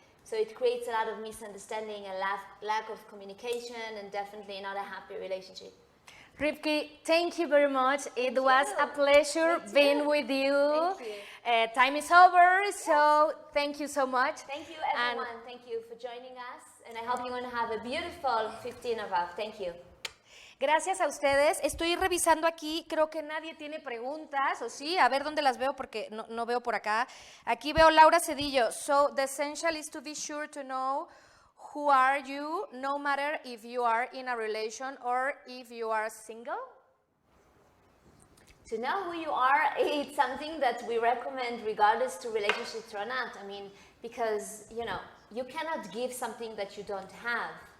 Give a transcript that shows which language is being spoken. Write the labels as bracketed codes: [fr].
[en] So it creates a lot of misunderstanding and lack of communication, and definitely not a happy relationship. Rivki, thank you very much. It was a pleasure being with you. Thank you. Time is over, so thank you so much. Thank you, everyone. Thank you for joining us, and I hope you're going to have a beautiful 15 of BeAv. Thank you. [es] Gracias a ustedes. Estoy revisando aquí, creo que nadie tiene preguntas, ¿o sí? A ver dónde las veo, porque no veo por acá. Aquí veo Laura Cedillo. [en] So, the essential is to be sure to know who are you, no matter if you are in a relation or if you are single. To know who you are, it's something that we recommend regardless to relationships or not. I mean, because, you know, you cannot give something that you don't have.